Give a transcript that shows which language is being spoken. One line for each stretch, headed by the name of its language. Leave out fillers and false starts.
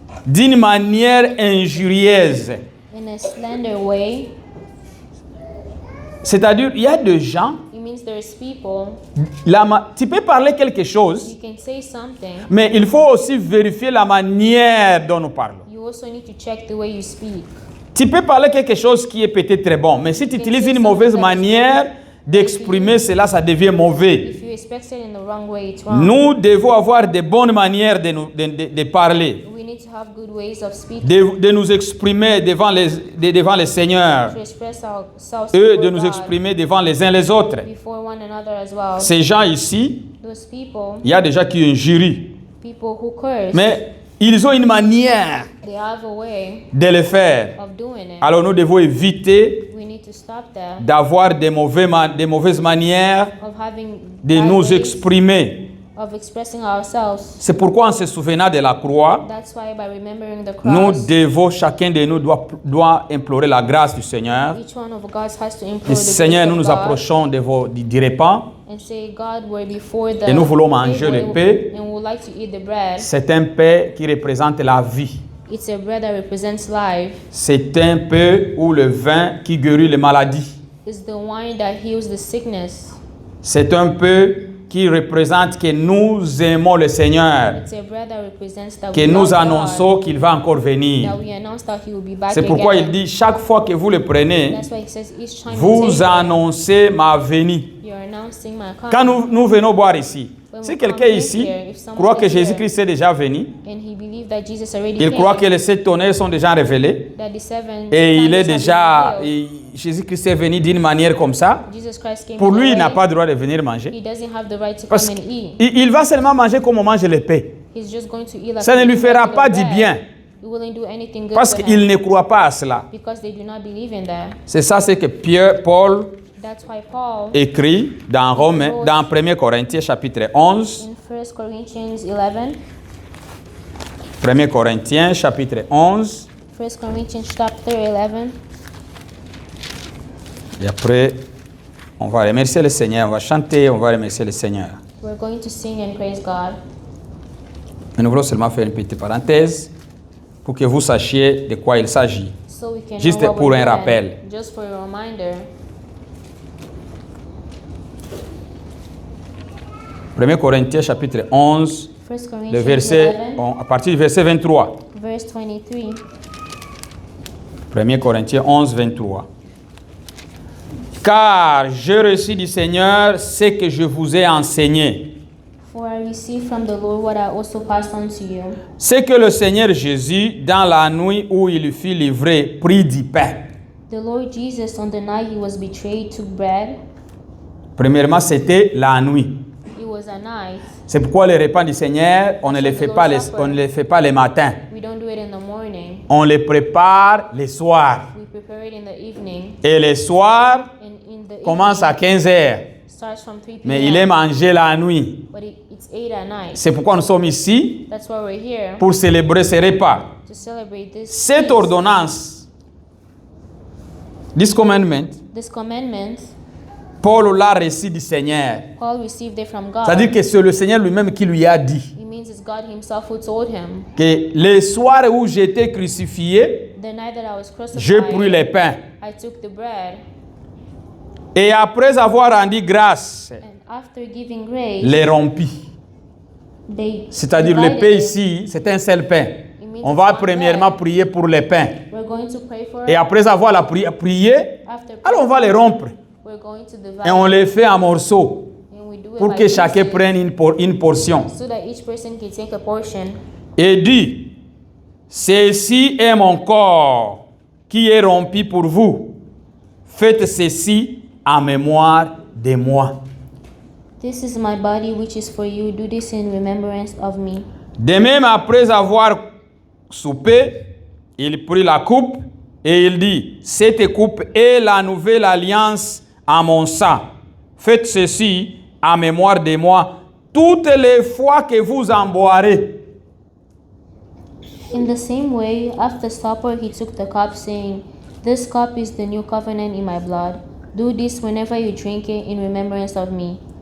French: d'une manière injurieuse.
English: in a slender way.
French: C'est-à-dire, il y a des gens,
English: It means there's people,
French: tu peux parler quelque chose,
English: you can say something,
French: mais il faut aussi vérifier la manière dont nous parlons.
English: you also need to check the way you speak.
French: Tu peux parler quelque chose qui est peut-être très bon, mais si tu utilises une mauvaise manière d'exprimer cela, ça devient mauvais.
English: If you express it in the wrong way, it's wrong.
French: Nous devons avoir de bonnes manières de parler,
English: We need to have good ways of speaking,
French: de nous exprimer devant les seigneurs,
English: to express ourselves
French: et de
English: before
French: nous
English: God,
French: exprimer devant les uns les autres.
English: before one another as well.
French: Ces gens ici,
English: Those people,
French: il y a des gens qui injurient,
English: people who curse,
French: mais ils ont une manière
English: they have a way
French: de le faire.
English: of doing it.
French: Alors nous devons éviter
English: We need to stop that,
French: d'avoir des mauvaises manières
English: of having
French: de
English: bad
French: nous
English: ways
French: exprimer.
English: of expressing ourselves.
French: C'est pourquoi en se souvenant de la croix,
English: That's why by remembering the
French: nous
English: cross,
French: devons, chacun de nous doit implorer la grâce du Seigneur.
English: each one of us has to implore
French: Le
English: the
French: Seigneur,
English: grace
French: nous
English: of
French: nous
English: God
French: approchons du repas.
English: and say, God, we're before the
French: Et nous voulons manger
English: table
French: le pain.
English: and we would like to eat the bread.
French: C'est un pain qui représente la vie.
English: It's a bread that represents life.
French: C'est un pain ou le vin qui guérit les maladies.
English: It's the wine that heals the sickness.
French: C'est un pain qui représente que nous aimons le Seigneur,
English: It's a bread that represents that
French: que
English: we
French: nous
English: love God,
French: annonçons qu'il va encore venir.
English: that we announce that He will be back
French: C'est pourquoi il
English: again.
French: dit, chaque fois que vous le prenez,
English: That's why He says each time you
French: vous
English: take it,
French: annoncez ma venue.
English: you're announcing my
French: Quand
English: coming.
French: nous venons boire ici,
English: When
French: Si
English: we
French: quelqu'un
English: come
French: ici
English: here, if someone
French: croit que
English: is here
French: Jésus-Christ est déjà venu,
English: and he believed that Jesus already
French: il
English: came,
French: croit que les 7 tonnerres sont déjà révélés,
English: that the seven
French: et il est
English: thunders have been
French: déjà,
English: revealed,
French: Jésus-Christ est venu d'une manière comme ça,
English: Jesus Christ came
French: pour
English: in a
French: lui, il n'a
English: way,
French: pas le droit de venir manger.
English: he doesn't have the right to
French: Parce
English: come and eat.
French: qu'il va seulement manger comme on mange les paix.
English: He's just going to eat like
French: Ça ne
English: we
French: lui
English: eat
French: fera
English: regular
French: pas du
English: bread.
French: bien,
English: It wouldn't do anything good
French: parce
English: to
French: qu'il
English: him,
French: ne croit pas à cela.
English: because they do not believe in that.
French: C'est ça, c'est que Paul
English: That's why Paul
French: écrit dans Romains, dans 1 Corinthiens chapitre 11,
English: in 1 Corinthians 11,
French: 1 Corinthiens chapitre 11,
English: 1 Corinthians chapter 11,
French: et après, on va remercier le Seigneur, on va chanter, on va remercier le Seigneur.
English: we're going to sing and praise God.
French: Mais nous voulons seulement faire une petite parenthèse pour que vous sachiez de quoi il s'agit.
English: So we can
French: Juste
English: know what
French: pour
English: we're
French: un
English: doing.
French: rappel.
English: Just for a reminder.
French: 1 Corinthiens chapitre 11,
English: 1
French: le
English: Corinthians
French: verset,
English: 11,
French: à partir du verset 23.
English: verse 23.
French: 1 Corinthiens 11, 23. Car j'ai reçu du Seigneur ce que je vous ai enseigné.
English: For I received from the Lord what I also passed on to you.
French: C'est que le Seigneur Jésus, dans la nuit où il fut livré, prit du pain.
English: The Lord Jesus, on the night he was betrayed, took bread.
French: Premièrement, c'était la nuit.
English: It was a night.
French: C'est pourquoi les repas du Seigneur, on ne les fait pas les matins.
English: We don't do it in the morning.
French: On les prépare les soirs.
English: We prepare it in the evening.
French: Et les soirs
English: And in the
French: commence à
English: evening,
French: 15 heures.
English: starts from 3 p.m.
French: Mais il est mangé la nuit.
English: But it's 8 at night.
French: C'est pourquoi nous sommes ici
English: That's why we're here,
French: pour célébrer ces repas.
English: to celebrate this
French: Cette
English: feast. ordonnance, this commandment, This commandment,
French: Paul l'a reçu du Seigneur.
English: Paul received it from God.
French: C'est-à-dire que c'est le Seigneur lui-même qui lui a dit
English: It means it's God himself who told him.
French: que le soir où j'étais crucifié,
English: The night that I was
French: j'ai
English: crucified,
French: pris les pains.
English: I took the bread,
French: Et après avoir rendu grâce,
English: and after giving grace,
French: les rompis.
English: they
French: C'est-à-dire le
English: divided
French: pain
English: it.
French: ici, c'est un seul pain.
English: It means
French: On
English: it's
French: va
English: one
French: premièrement
English: bread.
French: prier pour les pains.
English: We're going to pray for
French: Et
English: it.
French: après avoir prié,
English: After
French: alors on va les rompre.
English: we're going to divide
French: Et on les fait en morceaux
English: and we do it
French: pour
English: by
French: que chacun
English: pieces,
French: prenne une portion.
English: so that each person can take a portion.
French: Et dit, ceci est mon corps qui est rompu pour vous. Faites ceci en mémoire de moi.
English: This is my body which is for you. Do this in remembrance of me.
French: De même, après avoir soupé, il prit la coupe et il dit, cette coupe est la nouvelle alliance en mon sang. Faites ceci en mémoire de moi toutes les fois que vous en boirez.
English: In the same way, after supper, he took the cup, saying, This cup is the new covenant in my blood. Do this whenever you drink it in remembrance of me.